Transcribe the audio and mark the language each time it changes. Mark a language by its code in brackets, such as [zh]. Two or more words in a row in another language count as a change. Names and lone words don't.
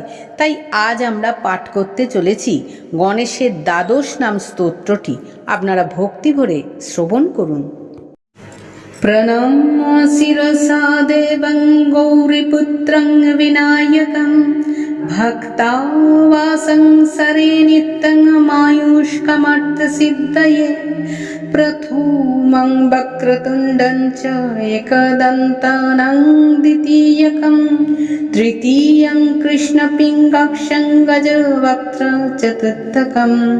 [bn] তাই আজ আমরা পাঠ করতে চলেছি গণেশের দ্বাদশ নাম স্তোত্রটি। আপনারা ভক্তি ভরে শ্রবণ করুন। [sa] প্রণম্য শিরসা দেবং গৌরীপুত্রং বিনায়কং ভক্তাবাসং সরে নিত্যং মায়ুষ্কমর্থসিদ্ধয়ে প্রথমং বক্রতুণ্ডং চ একদন্তানং দ্বিতীয়কং তৃতীয়ং কৃষ্ণপিঙ্গাক্ষং গজবক্त्रं চতুর্থকং